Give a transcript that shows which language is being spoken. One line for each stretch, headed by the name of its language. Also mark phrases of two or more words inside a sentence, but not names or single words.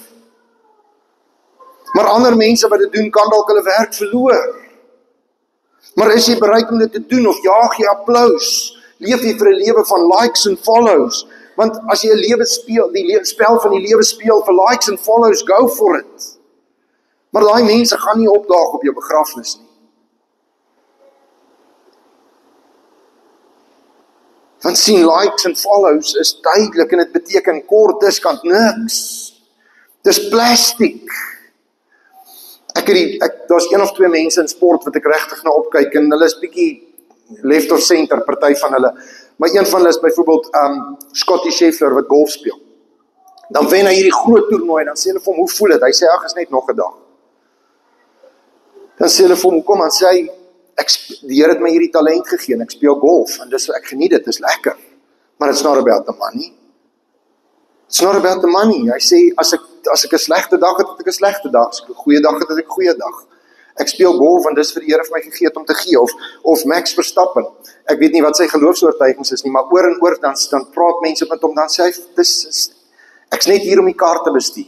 Afrikaans: Maar ander mense wat dit doen, kan dalk hulle werk verloor. Maar is jy bereid om dit te doen, of jaag jy applaus? Leef jy vir 'n lewe van likes en follows? Want as jy 'n lewe speel, die spel van die lewe speel vir likes en follows,
English: go for it.
Afrikaans: Maar daai mense gaan nie opdaag op jou begrafnis nie. Want sien, likes en follows is duidelik, en dit beteken kort diskant niks. Dis plastiek. Daar's 1 of 2 mense in sport wat ek regtig na opkyk, en hulle is bietjie
English: left of center,
Afrikaans: party van hulle. Maar een van hulle is byvoorbeeld Scottie Scheffler wat golf speel. Dan wen hy hierdie groot toernooi, dan sê hulle vir hom, hoe voel dit? Hy sê, ag, is net nog 'n dag. Dan sê hulle vir hom, hoekom? Dan sê hy, die Here het my hierdie talent gegee, en ek speel golf, en ek geniet dit, is lekker.
English: Maar it's not about the money. It's not about the money.
Afrikaans: Hy sê, as ek 'n slegte dag het, het ek 'n slegte dag. As ek 'n goeie dag het, het ek 'n goeie dag. Ek speel golf, en dis vir die Here vir my gegee het om te gee. Of Max Verstappen. Ek weet nie wat sy geloofsoortuigings is nie, maar oor en oor dan praat mense met hom, dan sê hy, ek's net hier om die kar te bestuur.